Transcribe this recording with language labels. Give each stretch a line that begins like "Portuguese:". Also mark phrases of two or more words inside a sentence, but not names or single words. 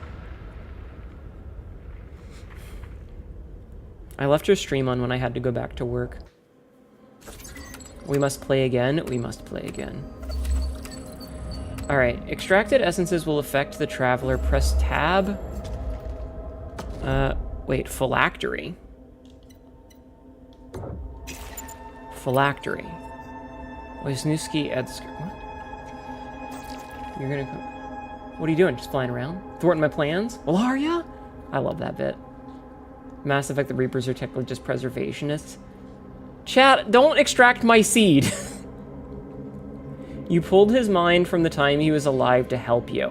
English: I left your stream on when I had to go back to work. We must play again. We must play again. Alright, extracted essences will affect the traveler. Press tab. Wait, phylactery. Phylactery. Wisniewski Edsker. What? You're gonna go. What are you doing? Just flying around? Thwarting my plans? Well, are ya? I love that bit. Mass Effect, the Reapers are technically just preservationists. Chat, don't extract my seed. You pulled his mind from the time he was alive to help you.